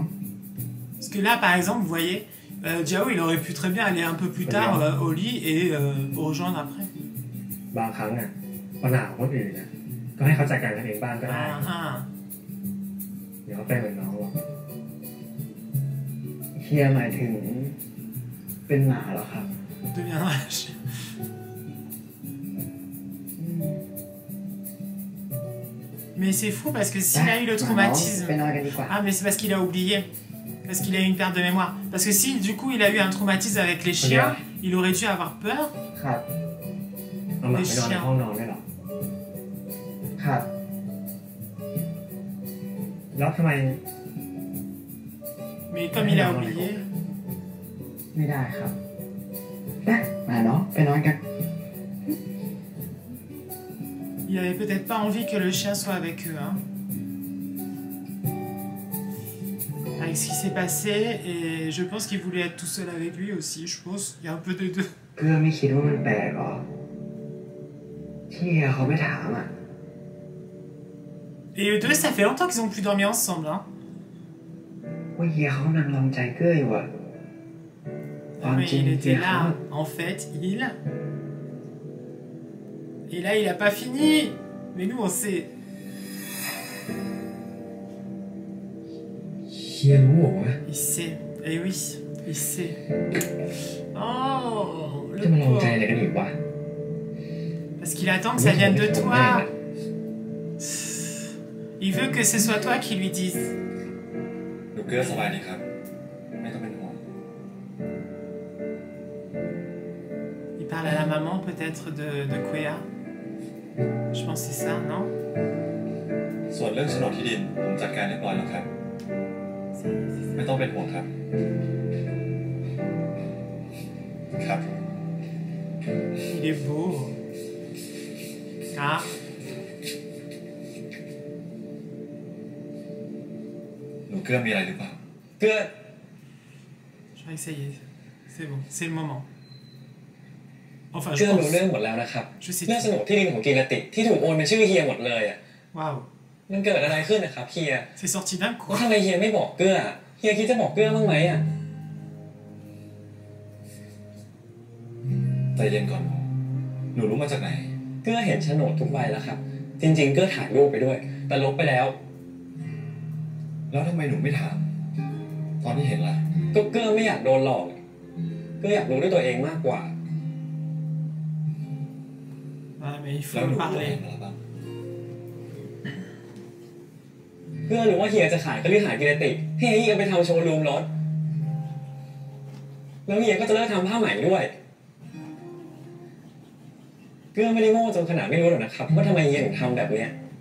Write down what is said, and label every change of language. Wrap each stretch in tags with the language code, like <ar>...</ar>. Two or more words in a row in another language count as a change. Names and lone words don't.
<fr>Parce que là, par exemple, vous voyez, Diao, il aurait pu très bien aller un peu plus tard au lit et rejoindre après.</fr> <th>บางครั้งอ่ะปัญหาของคนอื่นนะก็ให้เขาจัดการกันเองบ้างก็ได้เดี๋ยวเขาเป็นเหมือนน้องหรอก เฮียหมายถึงเป็นหมาเหรอครับ</th> <fr>Deviendra un chien. Mais c'est fou parce que s'il a eu le traumatisme...</fr> <th>ไปนอนกันดีกว่า</th> <fr>Ah, mais c'est parce qu'il a oublié. Parce qu'il a eu une perte de mémoire. Parce que si, du coup, il a eu un traumatisme avec les chiens, il aurait dû avoir peur.</fr> <th>ครับ เอาหมาไปนอนในห้องนอนได้หรอ ครับ แล้วทำไม</th> <fr>Mais comme il a oublié...</fr> <th>ไม่ได้ครับไปมาเนาะไปนอนกัน</th> <fr>Il avait peut-être pas envie que le chien soit avec eux, hein. Avec ce qui s'est passé, et je pense qu'il voulait être tout seul avec lui aussi, je pense. Il y a un peu des deux.</fr> <th>เกื้อไม่คิดว่ามันแปลกหรอที่เฮียเขาไม่ถามอ่ะ</th> <fr>Et eux deux, ça fait longtemps qu'ils ont plus dormi ensemble, hein.</fr> <th>ว่าเฮียเขากำลังลองใจเกื้ออยู่อ่ะ</th> <fr>Ah, mais il était là, en fait, il... Et là, il a pas fini. Mais nous, on sait.</fr> <th>เฮียรู้เหรอวะ</th> <fr>Il sait. Eh oui, il sait. Oh,</fr> <th>จะ</th> <fr>le</fr> <th>มาลองใจ</th> <fr>pauvre.</fr> <th>อะไรกันอีกวะ</th> <fr>Parce qu'il attend que ça vienne de toi. Il veut que ce soit toi qui lui dise.</fr> <th>หนูเกลือสบายดีครับไม่ต้องเป็นห่วง</th> <fr>Il parle à la maman peut-être de Kwea. Je pense que c'est ça, non?</fr> <th>ส่วนเรื่องโฉนดที่ดินผมจัดการเรียบร้อยแล้วครับไม่ต้องเป็นห่วงครับครับ</th> <fr>Il est beau. Ah.</fr> <th>หนูเกลือมีอะไรหรือเปล่า เกื้อ</th> <fr>Je crois que ça y est. C'est bon, c'est le moment. Enfin,</fr> <th>เกื้</th> <fr>je</fr> <th>อรู้</th> <fr>pense.</fr> <th>เรื่องหมดแล้วนะครับ</th> <fr>Je sais</fr> <th>เรื่อง</th> <fr>tout.</fr> <th>โฉนดที่ดินของกีรติที่ถูกโอนเป็นชื่อเฮียหมดเลยอ่ะ</th> <fr>Waouh.</fr> <th>มันเกิดอะไรขึ้นนะครับเฮีย</th> <fr>C'est sorti d'un</fr> <th>แล้ว</th> <fr>coup.</fr> <th>ทำไมเฮียไม่บอกเกื้อเฮียคิดจะบอกเกื้อบ้างไหมอ่ะ ใจเย็นก่อนหนูรู้มาจากไหน เกื้อเห็นโฉนดทุกใบแล้วครับ จริงๆเกื้อถ่ายรูปไปด้วย แต่ลบไปแล้ว แล้วทำไมหนูไม่ถามตอนที่เห็นล่ะ ก็เกื้อไม่อยากโดนหลอกเกื้ออยากรู้ด้วยตัวเองมากกว่า</th> <fr>Ah, mais il</fr> <th>แล้ว</th> <fr>faut</fr> <th>หนูรู้อะไร</th> <fr>parler.</fr> <th>มาแล้วบ้าง เกื้อรู้ว่าเฮียจะขายก็รีบหากิรติให้เฮียไปทำโชว์รูมรถแล้วเฮียก็จะเลิกทำผ้าไหมด้วยเกื้อไม่ได้โง่จนขนาดไม่รู้หรอกนะครับว่าทำไมเฮียถึงทำแบบเนี้ย</th>